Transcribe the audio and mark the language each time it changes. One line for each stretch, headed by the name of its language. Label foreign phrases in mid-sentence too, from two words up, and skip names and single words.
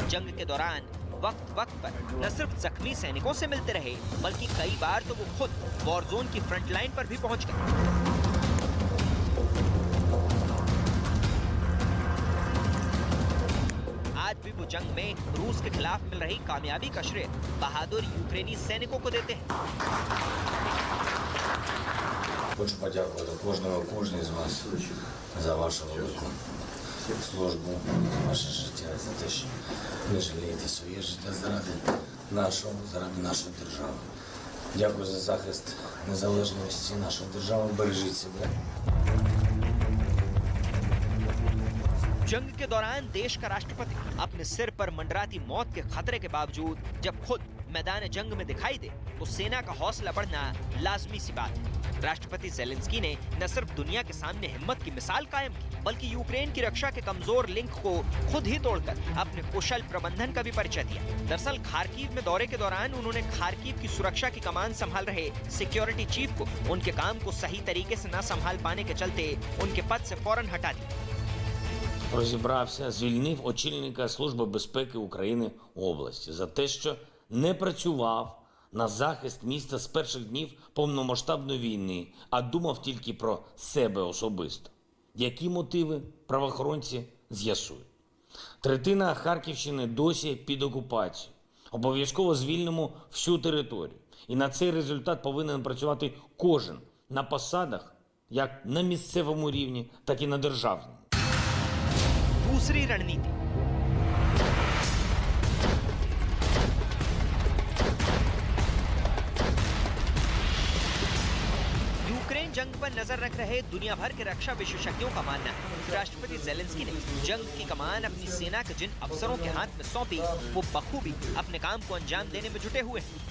Hindi: जंग के दौरान वक्त पर न सिर्फ जख्मी सैनिकों से मिलते रहे, बल्कि कई बार तो वो खुद
English: war zone
Hindi: की
English: front line
Hindi: पर भी पहुंच गए। आज भी वो जंग में रूस के खिलाफ मिल रही कामयाबी का श्रेय बहादुर यूक्रेनी सैनिकों को देते हैं।
Ukrainian: Хочу подякувати кожній з вас за вашу службу, ваше життя, за те, що не жалієте своє життя заради нашої держави. Дякую за захист незалежності нашої держави. Бережіть себе. जंग के दौरान देश का राष्ट्रपति अपने सिर पर मंडराती मौत के खतरे के बावजूद जब खुद मैदान जंग में दिखाई दे तो सेना का हौसला बढ़ना लाजमी सी बात है। राष्ट्रपति जेलेंस्की ने न सिर्फ दुनिया के सामने हिम्मत की मिसाल कायम की, बल्कि यूक्रेन की रक्षा के कमजोर लिंक को खुद ही तोड़कर अपने कुशल प्रबंधन का भी परिचय दिया। दरअसल खार्किव में दौरे के दौरान उन्होंने खार्किव की सुरक्षा की कमान संभाल रहे
English: security chief
Ukrainian: को उनके काम को सही तरीके से न संभाल पाने के चलते उनके पद से फौरन हटा दिया। Розібрався, звільнив очільника Служби безпеки України області за те, що не працював на захист міста з перших днів повномасштабної війни, а думав тільки про себе особисто. Які мотиви правоохоронці з'ясують. Третина Харківщини досі під окупацією. Обов'язково звільнимо всю територію. І на цей результат повинен працювати кожен на посадах, як на місцевому рівні, так і на державному.
Hindi: दूसरी रणनीति। यूक्रेन जंग पर नजर रख रहे दुनिया भर के रक्षा विशेषज्ञों का मानना है राष्ट्रपति जेलेंस्की ने जंग की कमान अपनी सेना के जिन अफसरों के हाथ में सौंपी वो बखूबी अपने काम को अंजाम देने में जुटे हुए हैं।